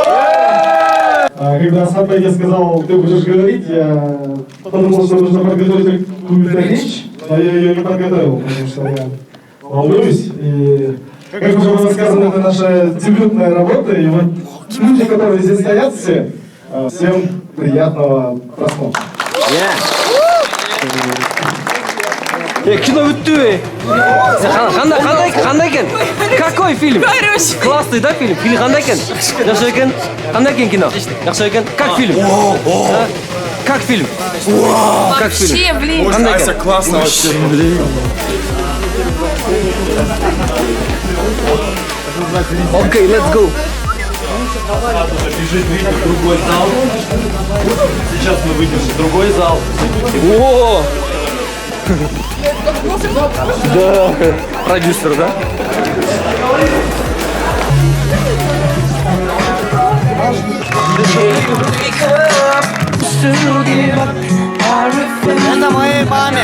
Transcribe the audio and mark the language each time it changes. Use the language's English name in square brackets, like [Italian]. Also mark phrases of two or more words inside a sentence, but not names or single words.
[Russian] Когда Асхатбек сказал, ты будешь говорить, я подумал, что нужно подготовить какую-то речь, но я ее не подготовил, потому что я волнуюсь. И, как уже было сказано, это наша дебютная работа, и вот люди, которые здесь стоят все, всем приятного просмотра. [Kyrgyz] Кино бүттү. Кандай экен? [Russian] Какой фильм? Классный, да, фильм? [Kyrgyz] Фильм кандай экен? Жакшы экен? Кандай экен кино? Жакшы экен? [Russian] Как фильм? Как фильм? Как фильм? Вообще, блин. [Kyrgyz] Кандай экен? [Russian] Классно вообще. Окей, [English] let's go. [Russian] Другой зал. Сейчас мы выйдем в другой зал. О! Да, продюсер, да? Это моей маме.